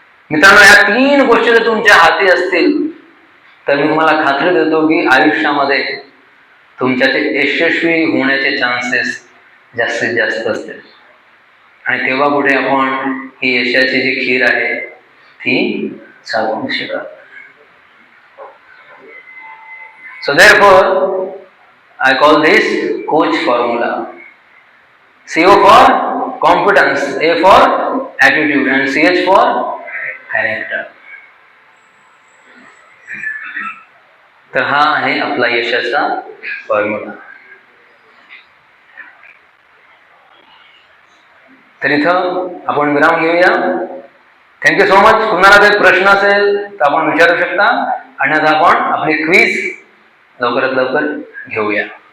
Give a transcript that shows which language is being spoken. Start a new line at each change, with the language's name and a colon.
Marathi: मित्रांनो, या 3 गोष्टी जर तुमच्या हाती असतील तर मी तुम्हाला खात्री देतो की आयुष्यामध्ये तुमच्याचे यशस्वी होण्याचे चान्सेस जास्तीत जास्त असतील. आणि तेव्हा कुठे आपण ही यशाची जी खीर आहे ती चालवू शकतो.
English: So therefore, I call this coach formula. CO for competence, A for attitude, and CH for character.
Marathi: तर हा आहे आपला यशाचा फॉर्म्युला. तर इथं आपण विराम घेऊया.
English: Thank you so much.
Marathi: कुणाला काही प्रश्न असेल तर आपण विचारू शकता, आणि आता आपण आपली क्विज लवकरात लवकर घेऊया.